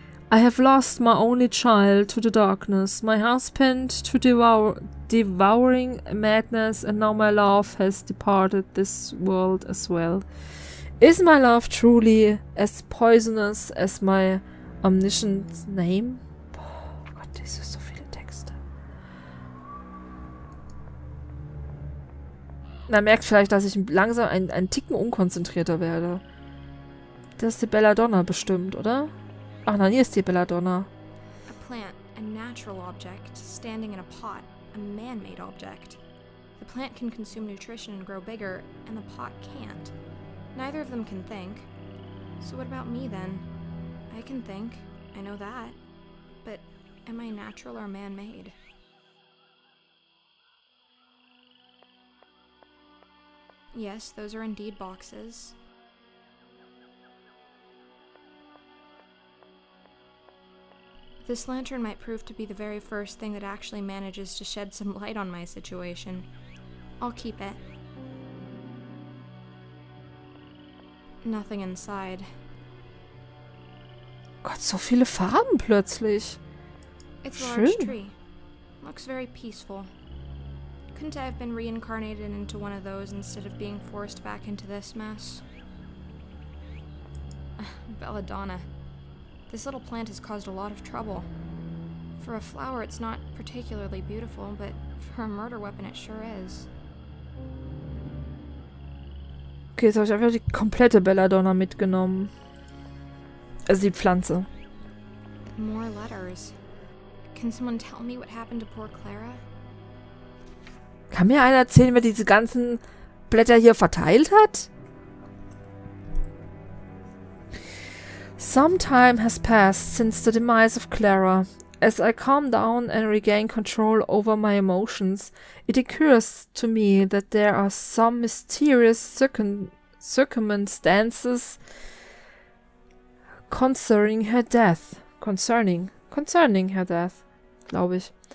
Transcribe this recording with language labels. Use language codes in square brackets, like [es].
[en] I have lost my only child to the darkness, my husband to devouring madness, and now my love has departed this world as well. Is my love truly as poisonous as my omniscient name? [de] Oh Gott, das sind so viele Texte. Man merkt vielleicht, dass ich langsam ein Ticken unkonzentrierter werde. Das ist die Belladonna bestimmt, oder? Ach nein, hier ist die Belladonna. [en] A plant, a natural object, standing in a pot, a man-made object. The plant can consume nutrition and grow bigger, and the pot can't. Neither of them can think. So what about me then? I can think, I know that. But am I natural or man-made? Yes, those are indeed boxes. This lantern might prove to be the very first thing that actually manages to shed some light on my situation. I'll keep it. Nothing inside. [de] Gott, so viele Farben plötzlich. [en] It's a large tree. Looks very peaceful. Couldn't I have been reincarnated into one of those instead of being forced back into this mess? Belladonna. This little plant has caused a lot of trouble. For a flower, it's not particularly beautiful, but for a murder weapon, it sure is. [de] Okay, jetzt habe ich einfach die komplette Belladonna mitgenommen. Also die Pflanze. [en] More letters. Can someone tell me what happened to poor Clara? [de] Kann mir einer erzählen, wer diese ganzen Blätter hier verteilt hat? [en] Some time has passed since the demise of Clara. As I calm down and regain control over my emotions, it occurs to me that there are some mysterious circumstances concerning her death, [de] glaube ich.